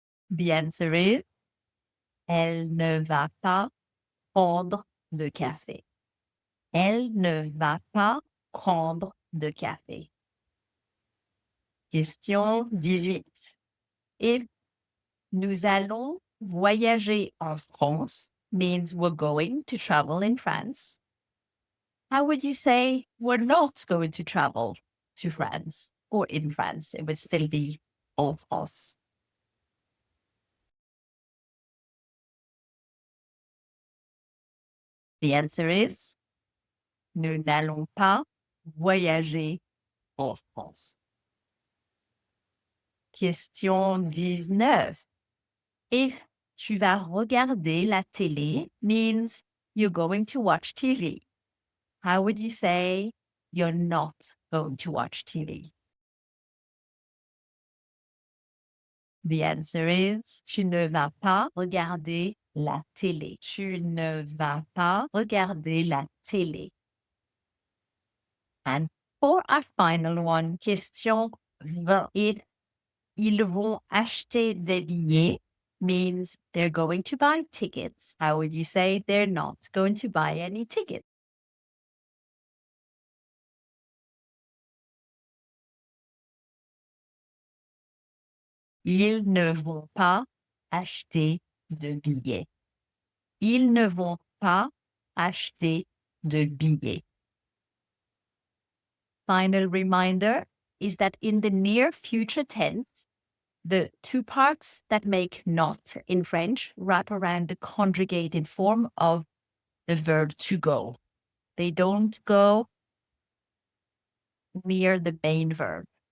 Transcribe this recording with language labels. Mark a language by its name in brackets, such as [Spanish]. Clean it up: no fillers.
[English] The answer is [French] elle ne va pas prendre de café. Elle ne va pas prendre de café. [English] Question 18. If [French] nous allons voyager en France [English] means we're going to travel in France, how would you say we're not going to travel to France or in France? It would still be en France. The answer is [French] nous n'allons pas voyager en France. [English] Question 19. If [French] tu vas regarder la télé [English] means you're going to watch TV. How would you say you're not going to watch TV? The answer is [French] tu ne vas pas regarder la télé. Tu ne vas pas regarder la télé. [English] And for our final one, question 20. If [French] ils vont acheter des billets [English] means they're going to buy tickets. How would you say they're not going to buy any tickets? [French] Ils ne vont pas acheter de billets. Ils ne vont pas acheter de billets. [English] Final reminder is that in the near future tense, the two parts that make not in French wrap around the conjugated form of the verb to go. They don't go near the main verb.